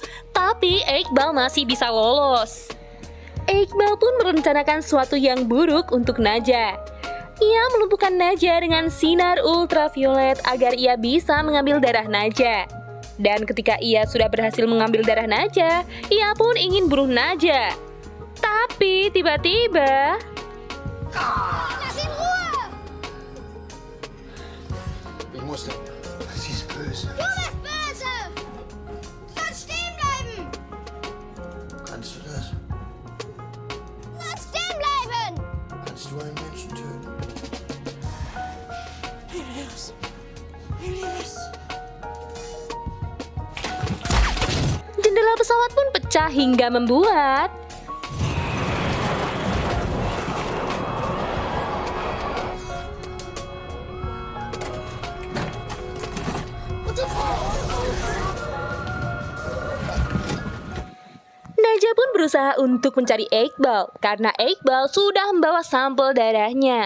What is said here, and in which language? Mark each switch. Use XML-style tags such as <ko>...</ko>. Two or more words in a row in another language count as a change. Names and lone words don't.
<id>Tapi Iqbal masih bisa lolos. Iqbal pun merencanakan sesuatu yang buruk untuk Naja. Ia melumpuhkan Naja dengan sinar ultraviolet agar ia bisa mengambil darah Naja. Dan ketika ia sudah berhasil mengambil darah Naja, ia pun ingin bunuh Naja. Tapi tiba-tiba...</id> <de>Lass ihn Ruhe! Ich muss. Sie ist böse. Du bist böse! Sollst stehen bleiben! Kannst du das? Lass stehen bleiben! Kannst du einen Menschen töten? Helios! Helios!</de> <id>Jendela pesawat pun pecah hingga membuat Naja pun berusaha untuk mencari Iqbal karena Iqbal sudah membawa sampel darahnya.</id>